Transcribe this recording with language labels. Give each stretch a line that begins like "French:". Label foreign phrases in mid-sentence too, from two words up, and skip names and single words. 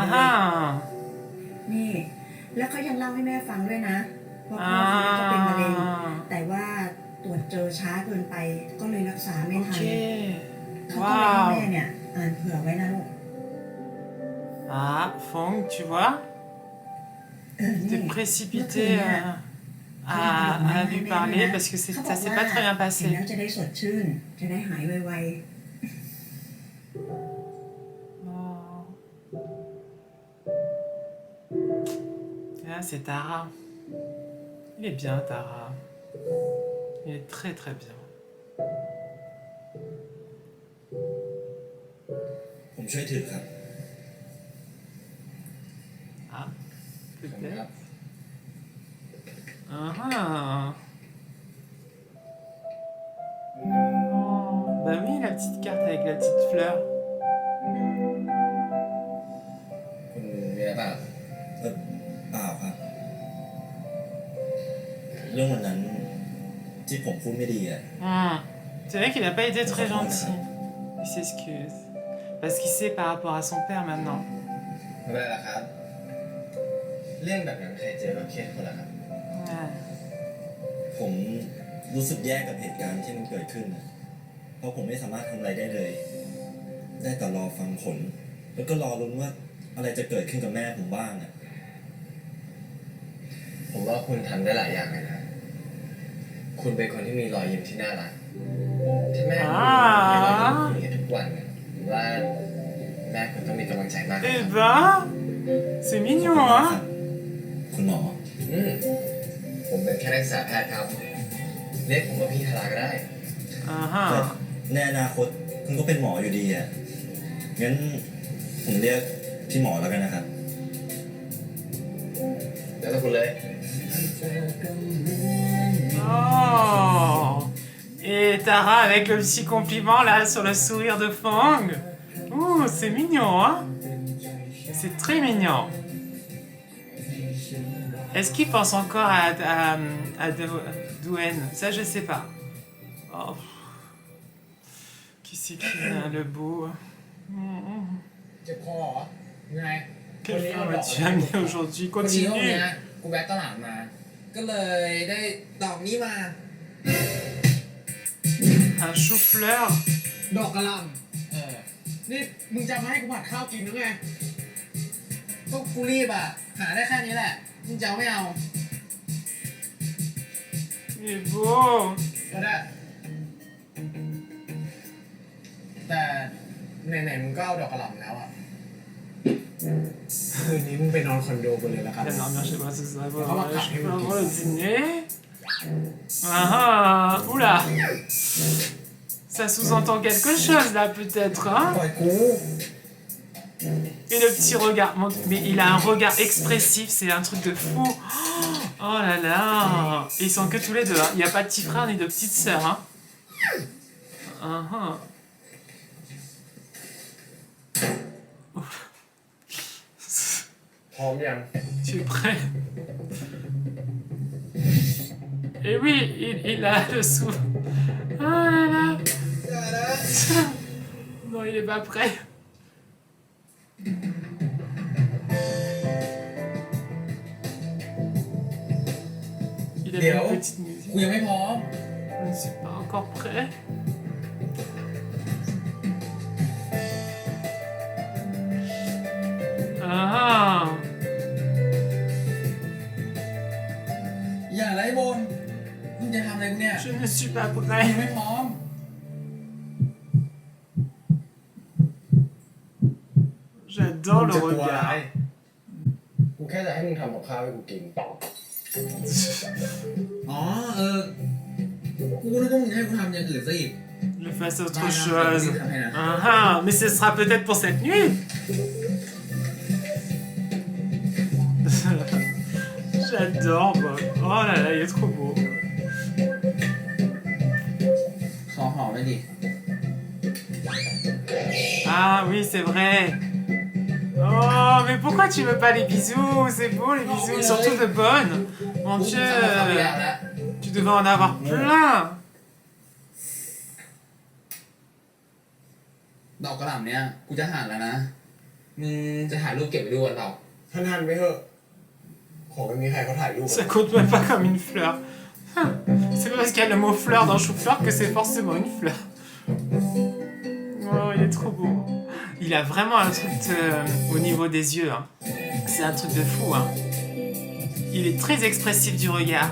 Thai: Ah. นี่ แล้วเขายังเล่าให้แม่ฟังด้วยนะว่าพ่อเขาเนี่ยก็เป็นมะเร็ง Ah. แต่ว่าตรวจเจอช้าเกินไป ก็เลยรักษาไม่ทัน Ok. เขาก็เลยให้ Waouh. แม่เนี่ยอ่านเผื่อไว้นะลูก
French: Ah, Fong, tu vois,
Thai: นี่
French: t'es précipité à lui parler parce que ça s'est pas très bien
Thai: เห็น
French: passé.
Thai: แล้วจะได้สดชื่น จะได้หายไว Oh.
French: Et là, c'est Tara. Il est bien, Tara. Il est très très bien.
Thai: ผมช่วยถือครับ
French: Ah, peut-être. Ah ah. Oh, bah oui, la petite carte avec la petite fleur.
Thai: คุณมีอะไรเปล่าเปล่าครับ เรื่องวันนั้นที่ผมพูดไม่ดีอ่ะ Hmm.
French: C'est vrai qu'il n'a pas été très gentil. Il s'excuse. Parce qu'il sait par rapport à son père maintenant.
Thai: ไม่เป็นไรละครับ เรื่องแบบนั้นใครเจอก็เครียดคนละครับ
French: Ouais.
Thai: ผมรู้สึกแย่กับเหตุการณ์ที่มันเกิดขึ้นนะเพราะผมไม่สามารถทำอะไรได้เลย ได้แต่รอฟังผล แล้วก็รอลุ้นว่าอะไรจะเกิดขึ้นกับแม่ผมบ้างอ่ะ ผมว่าคุณทำได้หลายอย่างเลยนะ คุณเป็นคนที่มีรอยยิ้มที่น่ารัก ถ้าแม่คุณมีรอยยิ้มอย่างนี้ทุกวันเนี่ยผมว่าแม่คุณต้องมีกำลังใจมากเลย
French: Eh ben, c'est mignon,
Thai: ครั
French: hein?
Thai: บคุณหมอ ผมเป็นแค่นักศึกษาแพทย์ครับ เรียกผมว่าพี่ธาราก็ได้ Ah แต่ ah. ในอนาคตคุณก็เป็นหมออยู่ดีอ่ะ งั้นผมเรียกพี่หมอแล้วกันนะครับ แล้วแต่คุณเลย Oh!
French: Et Tara avec le petit compliment là sur le sourire de Fang. Ouh, c'est mignon, hein? C'est très mignon. Est-ce qu'il pense encore à Duen? Ça, je sais pas. Oh. Qui c'est qui est le beau?
Thai: เจ็บคอเหรอไง
French: Quelle femme as-tu amené aujourd'hui?
Thai: คนนี้ห้อง
French: Continue.
Thai: เนี้ยกูแวะตลาดมา ก็เลยได้ดอกนี้มา
French: Un chou-fleur.
Thai: ดอกกระหลำนี่มึงจะมาให้กูผัดข้าวกินหรือไงก็กูรีบอ่ะ หาได้แค่นี้แหละ มึงจะเอาไม่เอา
French: Il est beau.
Thai: ก็ได้ แต่ไหนๆมึงก็เอาดอกกระหลำแล้วอ่ะ คืนนี้มึงไปนอนคอนโดกันเลยแล้วกัน
French: Viens dormir chez moi ce soir. On va Je parler, peux ok. avoir le dîner. Ah ah. Oula. Ça sous-entend quelque chose là peut-être, hein?
Thai: ปล่อยกู
French: Et le petit regard. Mais il a un regard expressif, c'est un truc de fou. Oh là là. Et ils sont que tous les deux, hein. Il n'y a pas de petit frère ni de petite sœur, hein. Ah ah. Ouf.
Thai: พร้อมยัง
French: Tu es prêt? Et oui, il a le sou. Oh là là. Non, il est pas prêt. Il a mis Léo. une petite musique.
Thai: กูยังไม่พร้อม
French: Je ne suis pas encore prêt. Ah.
Thai: บนมึงจะทำอะไรกูเนี่ย
French: Je ne suis pas
Thai: กู
French: prêt.
Thai: ไม่พร้อม
French: J'adore
Thai: มึง
French: le
Thai: จะกลัวอะไร
French: regard.
Thai: กูแค่จะให้มึงทำกับข้าวให้กูกิน อ๋อกูนึกว่ามึงให้กูทำอย่างอื่นซะอีก
French: Je fasse autre Non, non, chose. non, non, non. Ah ah, mais ce sera peut-être pour cette nuit. J'adore, Bob. Oh là là, il est trop beau.
Thai: ขอหอมเลยดิ
French: Ah oui, c'est vrai. Oh, mais pourquoi tu veux pas les bisous? C'est beau les bisous, oui, surtout oui. de bonnes. Mon
Thai: กู
French: Dieu,
Thai: จะมาทำอีกแล้ว
French: tu devais en avoir plein.
Thai: ดอกกระหล่ำเนี้ยกูจะหั่นแล้วนะ มึงจะถ่ายรูปเก็บไว้ดูวันเปล่า ท่านไปเถอะ ของไม่มีใครเขาถ่ายรูป
French: Ça compte même pas comme une fleur. C'est pas parce qu'il y a le mot fleur dans chou-fleur que c'est forcément une fleur. Oh, il est trop beau. Il a vraiment un truc au niveau des yeux. Hein. C'est un truc de fou. Hein. Il est très expressif du regard.